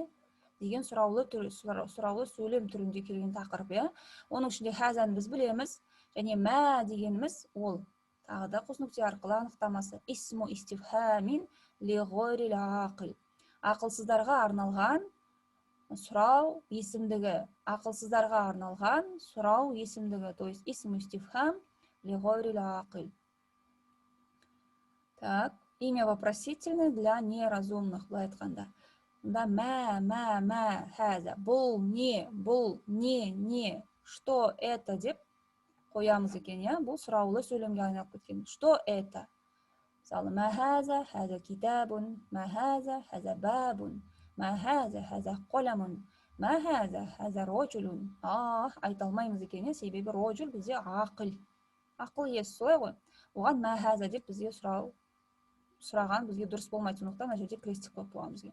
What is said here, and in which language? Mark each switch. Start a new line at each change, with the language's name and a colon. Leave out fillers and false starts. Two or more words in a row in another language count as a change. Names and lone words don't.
Kazakh: Деген сұраулы сөйлем түрінде келген тақырып, Оның ішінде хәзаны біз білеміз. Және мә дегеніміз ол тағы да қос нүкте арқылы анықтамасы.
Arabic: اسم استفهام لغير العاقل.
Kazakh: Ақылсыздарға арналған сұрау есімдігі. Ақылсыздарға арналған сұрау есімдігі.
Russian: То есть
Arabic: اسم استفهام لغير العاقل.
Russian: Так, имя вопросительное для неразумных,
Kazakh: былай айтқанда.
Arabic: ما، هذا.
Kazakh: Бұл не,
Russian: что это
Kazakh: деп қоямыз екен, Бұл сұраулы сөйлемге айналып кеткен.
Russian: Что это?
Arabic: Мысалы, ما هذا، هذا كتاب، ما هذا، هذا باب، ما هذا، هذا قلم، ما هذا، هذا رجل.
Kazakh: Айта алмаймыз екен, себебі роджул бізде ақыл. Ақыл иесі солай ғой. Оған
Arabic: ما هذا
Kazakh: деп бізге сұраған бізге дұрыс болмайды, сондықтан мына жерде крестик қойып қойған бізге.